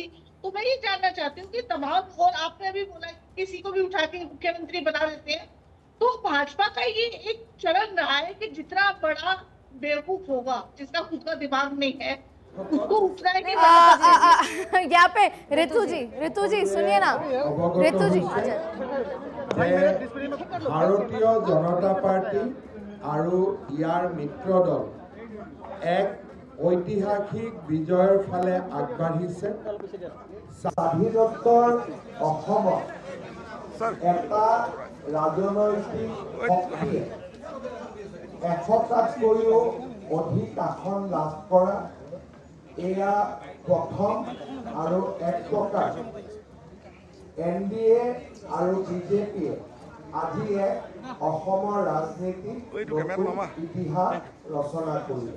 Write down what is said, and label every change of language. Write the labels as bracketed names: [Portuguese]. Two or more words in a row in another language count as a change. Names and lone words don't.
[Hindi] तो मैं ये जानना चाहती हूँ कि तमाम, और आपने अभी बोला किसी को भी उठा के मुख्यमंत्री बना देते हैं, तो भाजपा का ये एक चलन रहा है कि जितना बड़ा बेवकूफ होगा, जिसका खुद का दिमाग नहीं है, उसको उठना है कि यहाँ पे ऋतु जी सुनिए ना, ऋतु जी [Assamese] भारतीय जनता पार्टी আৰু ইয়াৰ মিত্ৰ দল এক ঐতিহাসিক বিজয়ৰ ফালে আগবাঢ়িছে। স্বাধীনোত্তৰ অসমত এটা ৰাজনৈতিক শক্তিয়ে 100টাতকৈও অধিক আসন লাভ কৰা এয়া প্ৰথম, আৰু এক প্ৰকাৰ এনডিএ আৰু বিজেপিয়ে আজি এক অসমৰ ৰাজনীতিত ইতিহাস ৰচনা কৰিলে।